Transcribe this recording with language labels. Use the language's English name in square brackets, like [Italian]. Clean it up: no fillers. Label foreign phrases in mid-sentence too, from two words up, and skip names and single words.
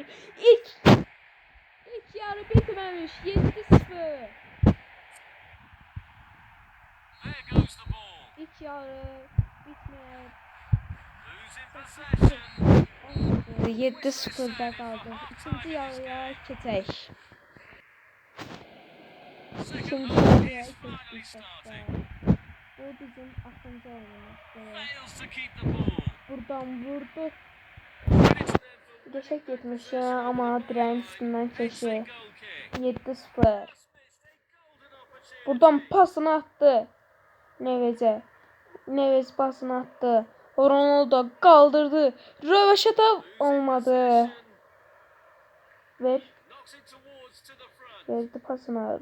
[Turkish] İlk yarı bitmemiş. 7-0. İlk yarı bitmeyen 7-0'da kaldı. [Azerbaijani] İkinci yarıya keçək. İkinci yarıya keçdik. Bu bizim 6-cı oyunumuzdur. [Turkish] Buradan vurdu. Geçək getmiş ya, ama direğin üstünden keçir. 7-0. Buradan pasını attı. Neves pasını attı. Ronaldo kaldırdı. Röveşata olmadı. Verdi pasını.